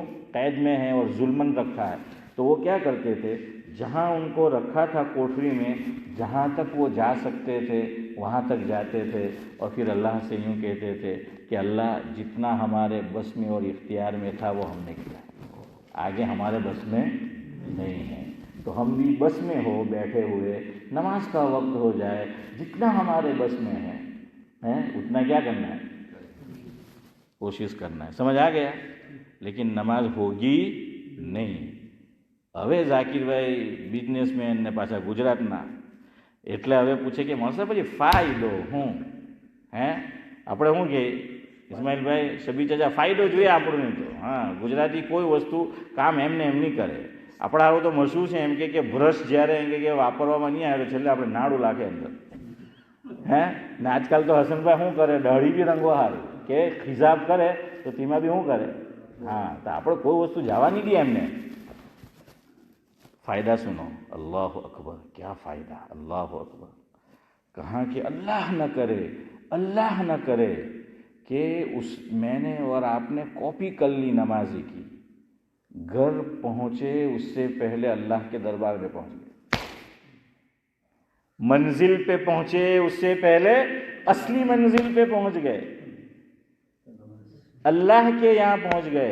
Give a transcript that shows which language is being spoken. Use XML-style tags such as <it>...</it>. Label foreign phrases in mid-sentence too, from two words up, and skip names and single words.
<ur>قید میں ہیں اور ظلمن رکھا ہے. تو وہ کیا کرتے تھے، جہاں ان کو رکھا تھا کوٹری میں، جہاں تک وہ جا سکتے تھے وہاں تک جاتے تھے اور پھر اللہ سے یوں کہتے تھے کہ اللہ جتنا ہمارے بس میں اور اختیار میں تھا وہ ہم نے کیا، آگے ہمارے بس میں نہیں ہے. تو ہم بھی بس میں ہو بیٹھے ہوئے، نماز کا وقت ہو جائے، جتنا ہمارے بس میں ہے اتنا کیا کرنا ہے، کوشش کرنا ہے. سمجھ آ گیا؟ لیکن نماز ہوگی نہیں.</ur> <gu>હવે ઝાકીરભાઈ બિઝનેસમેન ને પાછા ગુજરાતના, એટલે હવે પૂછે કે મોસા પછી ફાયદો શું હે? આપણે શું કે ઇસ્માઇલભાઈ શબી ચાચા, ફાયદો જોઈએ આપણને તો. હા, ગુજરાતી કોઈ વસ્તુ કામ એમને એમ નહીં કરે. આપણા આવું તો મશહૂર છે એમ કે બ્રશ જ્યારે એમ કે વાપરવામાં નહીં આવે છેલ્લે આપણે નાડું લાગે અંદર હે ને. આજકાલ તો હસનભાઈ શું કરે, દાઢી બી રંગવા હારું કે ખિજાબ કરે તો તેમાં બી શું કરે. હા, તો આપણે કોઈ વસ્તુ જવા નહીં દે એમને.</gu> <ur>فائدہ سنو، اللہ اکبر، کیا فائدہ، اللہ اکبر. کہاں کہ اللہ نہ کرے کہ میں نے اور آپ نے کاپی کر لی نمازی کی، گھر پہنچے اس سے پہلے اللہ کے دربار میں پہنچ گئے، منزل پہ پہنچے اس سے پہلے اصلی منزل پہ پہنچ گئے، اللہ کے یہاں پہنچ گئے.</ur>